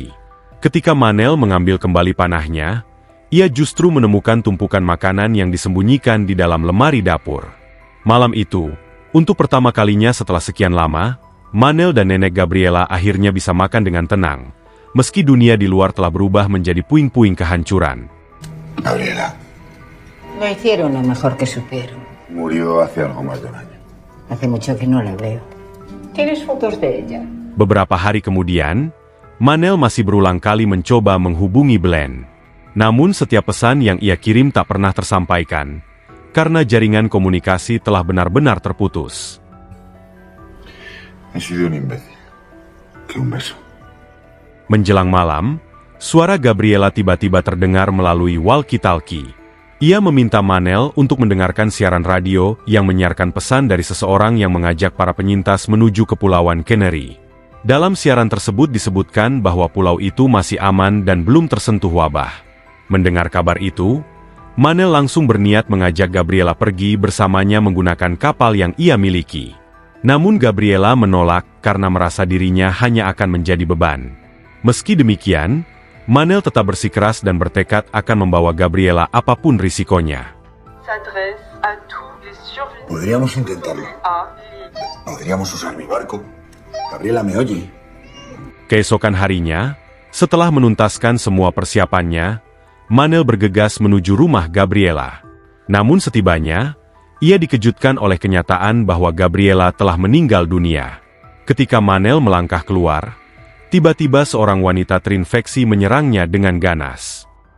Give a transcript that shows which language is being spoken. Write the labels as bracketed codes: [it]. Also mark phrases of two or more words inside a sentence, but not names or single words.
[id] Ketika Manel mengambil kembali panahnya, ia justru menemukan tumpukan makanan yang disembunyikan di dalam lemari dapur. Malam itu, untuk pertama kalinya setelah sekian lama, Manel dan nenek Gabriela akhirnya bisa makan dengan tenang, meski dunia di luar telah berubah menjadi puing-puing kehancuran. Gabriela. [es] No hicieron lo mejor que supieron. Murió hace algo más de 1 año. Hace mucho que no la veo. ¿Tienes fotos de ella? [id] Beberapa hari kemudian, Manel masih berulang kali mencoba menghubungi Belen. Namun setiap pesan yang ia kirim tak pernah tersampaikan, karena jaringan komunikasi telah benar-benar terputus. [es] He sido un imbécil. Que un beso. [id] Menjelang malam, suara Gabriela tiba-tiba terdengar melalui walkie-talkie. Ia meminta Manel untuk mendengarkan siaran radio yang menyiarkan pesan dari seseorang yang mengajak para penyintas menuju Kepulauan Canary. Dalam siaran tersebut disebutkan bahwa pulau itu masih aman dan belum tersentuh wabah. Mendengar kabar itu, Manel langsung berniat mengajak Gabriela pergi bersamanya menggunakan kapal yang ia miliki. Namun Gabriela menolak karena merasa dirinya hanya akan menjadi beban. Meski demikian, Manel tetap bersikeras dan bertekad akan membawa Gabriela apapun risikonya. [es] Podríamos intentarlo. Podríamos usar mi barco. Gabriela me oye. [id] Keesokan harinya, setelah menuntaskan semua persiapannya, Manel bergegas menuju rumah Gabriela. Namun setibanya, ia dikejutkan oleh kenyataan bahwa Gabriela telah meninggal dunia. Ketika Manel melangkah keluar, tiba-tiba seorang wanita terinfeksi menyerangnya dengan ganas.